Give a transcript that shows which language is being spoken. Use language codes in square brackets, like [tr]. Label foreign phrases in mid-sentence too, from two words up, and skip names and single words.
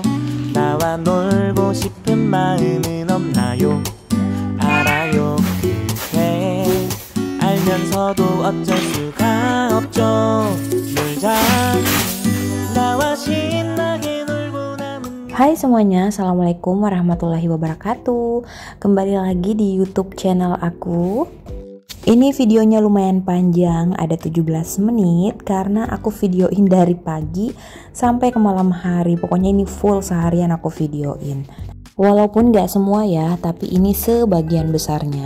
[ko] 나와 놀고 싶은 마음은 없나요? 알아요. 그대 알면서도 어쩔 수가 없죠. 놀자 나와 신나게 놀고 남은. [id] Hai semuanya, [ar] السلام عليكم ورحمة الله وبركاته. [id] Kembali lagi di YouTube channel aku. Ini videonya lumayan panjang, ada 17 menit karena aku videoin dari pagi sampai ke malam hari. Pokoknya ini full seharian aku videoin. Walaupun gak semua ya, tapi ini sebagian besarnya.